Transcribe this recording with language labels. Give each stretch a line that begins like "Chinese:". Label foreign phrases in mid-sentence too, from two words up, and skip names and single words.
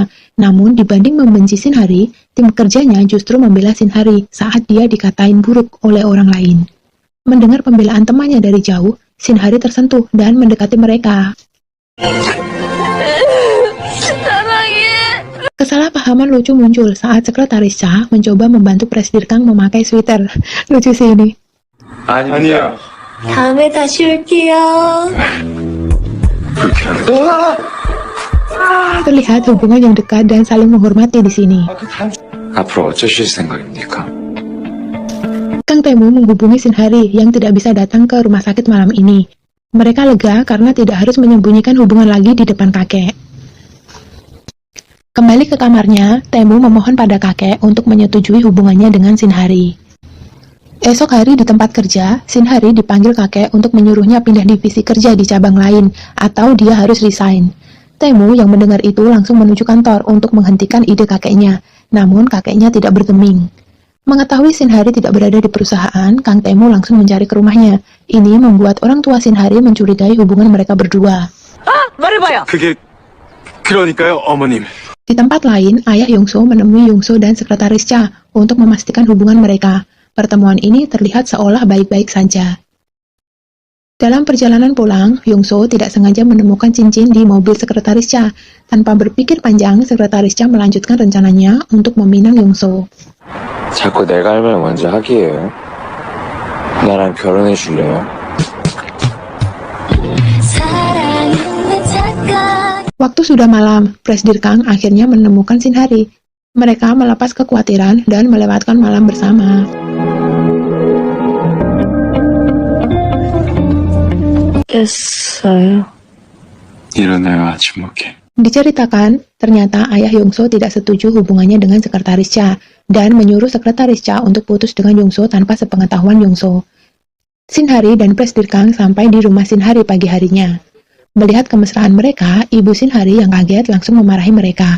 Indonesian: Namun dibanding membenci Shinhari, tim kerjanya justru membela Shinhari saat dia dikatain buruk oleh orang lain. Mendengar pembelaan temannya dari jauh, Shinhari tersentuh dan mendekati mereka. Kesalahpahaman lucu muncul saat sekretaris Cha mencoba membantu Presdir Kang memakai sweater. Lucu sih ini.
Korean: 아니야. 다음에 다시 올게요.
Indonesian: Terlihat hubungan yang dekat dan saling menghormati di sini.
Korean: 앞으로 어쩌실 생각입니까?
Indonesian: Kang Tae-moo menghubungi Shinhari yang tidak bisa datang ke rumah sakit malam ini. Mereka lega karena tidak harus menyembunyikan hubungan lagi di depan kakek. Kembali ke kamarnya, Tae-moo memohon pada kakek untuk menyetujui hubungannya dengan Shinhari. Esok hari di tempat kerja, Shinhari dipanggil kakek untuk menyuruhnya pindah divisi kerja di cabang lain, atau dia harus resign. Tae-moo yang mendengar itu langsung menuju kantor untuk menghentikan ide kakeknya, namun kakeknya tidak bergeming. Mengetahui Shinhari tidak berada di perusahaan, Kang Tae-moo langsung mencari ke rumahnya. Ini membuat orang tua Shinhari mencurigai hubungan mereka berdua.
Korean: 그러니까요, 어머님.
Indonesian: Di tempat lain, ayah Yongso menemui Yongso dan sekretaris Cha untuk memastikan hubungan mereka. Pertemuan ini terlihat seolah baik-baik saja. Dalam perjalanan pulang, Yongso tidak sengaja menemukan cincin di mobil sekretaris Cha. Tanpa berpikir panjang, sekretaris Cha melanjutkan rencananya untuk meminang Yongso.
Korean: 자꾸 내가 할 말 먼저 하기예요. 나랑 결혼해 줄래요?
Indonesian: Waktu sudah malam, Presdir Kang akhirnya menemukan Shinhari. Mereka melepas kekhawatiran dan melewatkan malam bersama.
Korean: 됐어요. 일어나요, 아침 먹게.
Indonesian: Diceritakan, ternyata ayah Yongso tidak setuju hubungannya dengan sekretaris Cha dan menyuruh sekretaris Cha untuk putus dengan Yongso tanpa sepengetahuan Yongso. Shinhari dan Presdir Kang sampai di rumah Shinhari pagi harinya. Melihat kemesraan mereka, ibu Shinhari yang kaget langsung memarahi mereka.